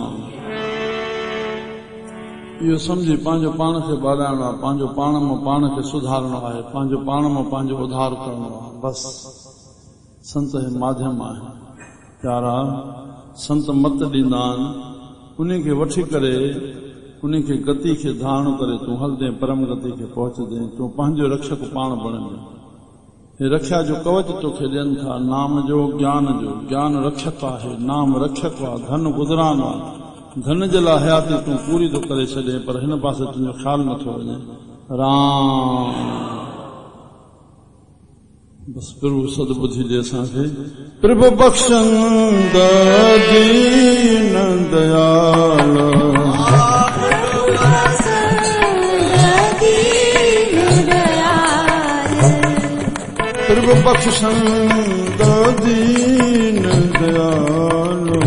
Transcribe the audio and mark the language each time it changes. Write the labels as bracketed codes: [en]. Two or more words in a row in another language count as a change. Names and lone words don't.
[sd] इहो सम्झी पंहिंजो पाण खे ॿाराइणो आहे, पंहिंजो पाण मां पाण खे सुधारणो आहे, पंहिंजो पाण मां पंहिंजो उधार करणो आहे बसि। संत हे माध्यम आहे प्यारा। संत मत ॾींदा आहिनि, उन खे वठी करे उन खे गति खे धारण करे तूं हलदे परम गति खे पहुचदे। तूं पंहिंजो रक्षक पाण बणंदे। हे रक्षा जो कवच तोखे ॾियनि था, नाम जो, ज्ञान जो। ज्ञान रक्षक आहे, नाम रक्षक आहे, धन गुज़रान आहे। धन जे लाइ हयाती तूं पूरी थो करे छॾे, पर हिन पासे तुंहिंजो ख़्यालु नथो वञे। राम। बसि प्रभु सदबुद्धि ॾे असांखे। [pa] प्रभु बख़्शंद दीन दयाल। प्रभु बख़्शंद दीन दयाल।